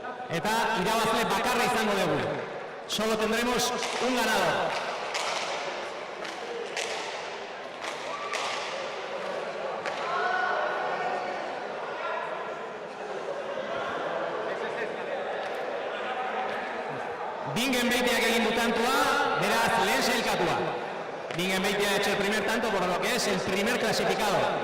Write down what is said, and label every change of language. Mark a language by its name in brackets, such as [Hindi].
[Basque] Eta irabazle bakarra izango dugu. [Spanish] Solo tendremos un ganador. [Basque] Bingen Beitiak egin du tantoa, beraz lehen sailkatua. [Spanish] Bingen Beitia ha hecho el primer tanto, por lo que es el primer clasificado.